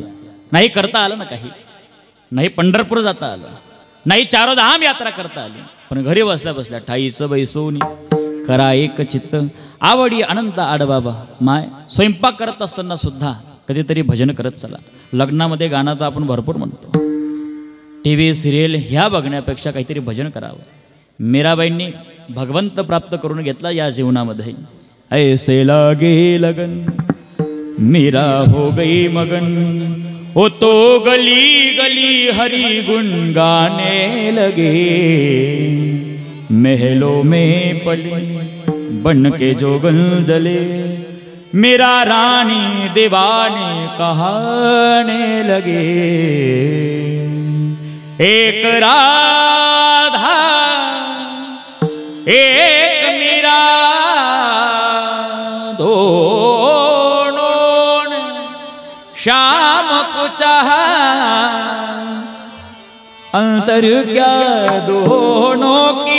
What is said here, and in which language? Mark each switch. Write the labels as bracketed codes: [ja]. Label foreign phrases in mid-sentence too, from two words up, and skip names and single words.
[mr] नाही करता आलं ना काही नाही पंढरपूर जाता आलं नाही चारोधाम यात्रा करता आली पण घरी बसल्या बसल्या ठाईचं बैसोनी करा एक चित्त आवडी अनंत आडबाबा माय. स्वयंपाक करत असताना सुद्धा कधीतरी भजन करत चला. लग्नामध्ये गाणं तर आपण भरपूर म्हणतो. [en] TV serial [mr] ह्या बघण्यापेक्षा काहीतरी भजन करावं. मीराबाईंनी भगवंत प्राप्त करून घेतला या जीवनामध्ये. [hi] ऐसे लागे लगन मीरा हो गई मगन ओ तो गली गली हरि गुण गाने लगे महलों में पले बन के जोगन जले मेरा रानी दीवाने कहाने लगे एक राधा एक मीरा दोनों ने शाम को चाहा अंतर क्या दोनों की.